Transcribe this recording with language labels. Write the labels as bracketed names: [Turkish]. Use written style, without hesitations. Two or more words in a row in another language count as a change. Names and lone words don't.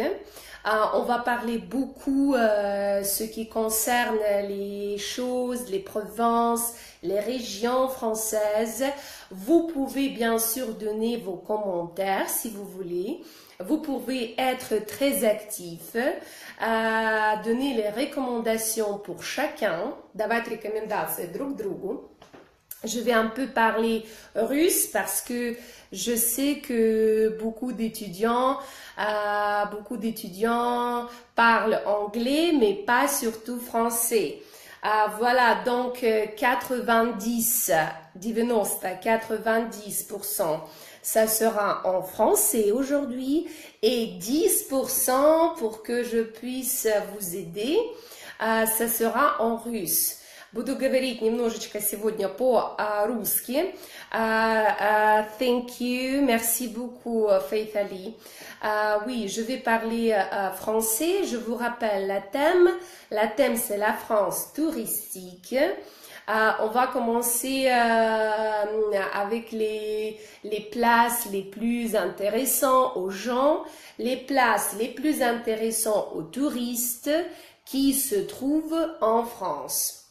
[French] On va parler beaucoup ce qui concerne les choses, les provinces, les régions françaises. Vous pouvez bien sûr donner vos commentaires si vous voulez. Vous pouvez être très actif, donner les recommandations pour chacun, [Russian] давать рекомендации друг другу. [French] Je vais un peu parler russe parce que je sais que beaucoup d'étudiants parlent anglais, mais pas surtout français. Voilà, donc 90%, ça sera en français aujourd'hui et 10% pour que je puisse vous aider, ça sera en russe. [Russian] Буду говорить немножечко сегодня по-русски. [English] Thank you, [French] merci beaucoup, Faith Ali. Oui, je vais parler français. Je vous rappelle la thème. La thème, c'est la France touristique. On va commencer avec les places les plus intéressantes aux gens, les places les plus intéressantes aux touristes qui se trouvent en France.